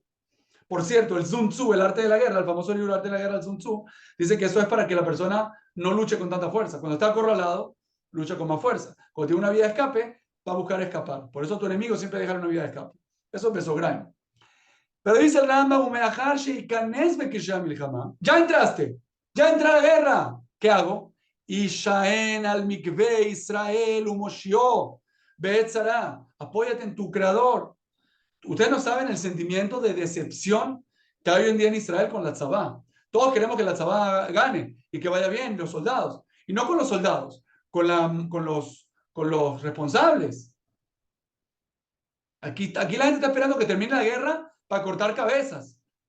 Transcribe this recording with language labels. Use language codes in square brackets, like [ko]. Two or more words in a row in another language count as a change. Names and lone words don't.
[es] Por cierto, el Sun Tzu, el arte de la guerra, el famoso libro Arte de la guerra del Sun Tzu, dice que eso es para que la persona no luche con tanta fuerza. Cuando está acorralado, lucha con más fuerza. Cuando tiene una vía de escape, va a buscar escapar. Por eso tu enemigo siempre deja una vía de escape. Eso empezó Grime. Pero dice el Rambam, ya entré a la guerra. ¿Qué hago? [he] השען על מקוה ישראל ומושיעו בעת צרה. [es] Apóyate en tu creador. Ustedes no saben el sentimiento de decepción que hay hoy en día en Israel con la tzabá. Todos queremos que la tzabá gane y que vaya bien los soldados. Y no con los soldados, con los responsables. Aquí la gente está esperando que termine la guerra para cortar cabezas.